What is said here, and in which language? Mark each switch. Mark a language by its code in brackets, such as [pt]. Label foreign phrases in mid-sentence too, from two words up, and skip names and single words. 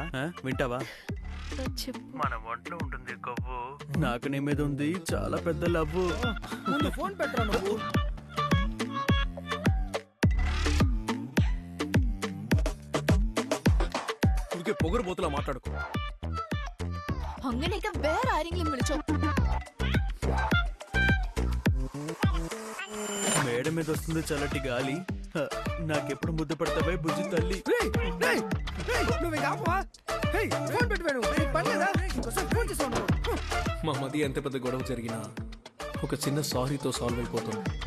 [te] వింటావా? చెప్పు. మన ఒంట్లో ఉంటుంది కొవ్వు, నాకు నీ మీద ఉంది చాలా పెద్ద లవ్వు. ముందు ఫోన్ పెట్టరా నువ్వు. ఊరికే పొగరు బోతులా మాట్లాడుకో. [ml] അങ്ങനെ വേറെ ആരെങ്കിലും വിളിച്ചോ? [te] మేడ మీద వస్తుంది చల్లటి గాలి, నాకెప్పుడు ముద్దు పడతావే బుజ్జి తల్లి. నువ్వు ఇంకా ఆపువా? హేయ్, ఫోన్ పెట్టు. పర్లేదా? ఫోన్ చేసావు. మా మధ్య ఎంత పెద్ద గొడవ జరిగినా ఒక చిన్న సారీతో సాల్వ్ అయిపోతుంది.